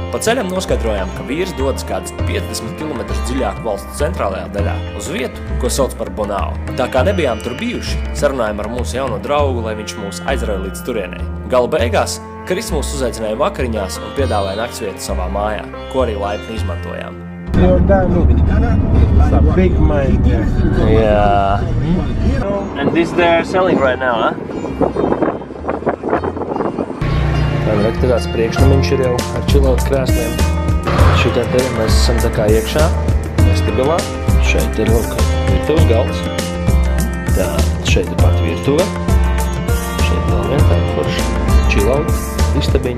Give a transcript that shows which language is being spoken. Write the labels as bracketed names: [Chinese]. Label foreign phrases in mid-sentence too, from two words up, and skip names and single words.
[Latvian] Pa ceļam noskaidrojām, ka vīrs dodas kādas 50 km dziļāk valsts centrālajā daļā uz vietu, ko sauc par Bonao. Tā kā nebijām tur bijuši, sarunājām ar mūsu jauno draugu, lai viņš mūs aizrauja līdz turienei. Gala beigās Kris mūs uzaicināja vakariņās un piedāvāja naktsvietu savā mājā, ko arī laipni izmantojām. [English] It's a big mind there. Yeah. And this they're selling right now, huh? [Latvian] Tā tāds priekšnamiņš ir jau ar chillout krēsliem. Šitā te mēs esam tā kā iekšā, vestibilā. Šeit ir virtuves galds. Tā, šeit ir pat virtuve. Šeit vēl vien tāda forša chillout istabiņa.